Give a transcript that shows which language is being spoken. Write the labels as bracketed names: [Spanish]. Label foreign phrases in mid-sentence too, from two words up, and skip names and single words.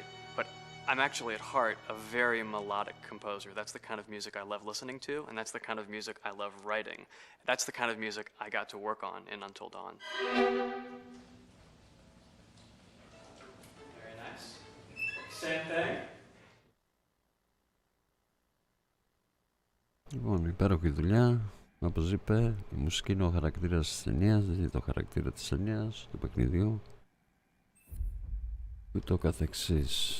[English] But I'm actually at heart a very melodic composer. That's the kind of music I love listening to, and that's the kind of music I love writing. That's the kind of music I got to work on in Until Dawn. Very nice. Same thing. [Greek] Λοιπόν, υπέροχη δουλειά. Όπως είπε, η μουσική είναι ο χαρακτήρας της ταινίας, δηλαδή το χαρακτήρα της ταινίας, του παιχνιδιού. Ούτω καθεξής.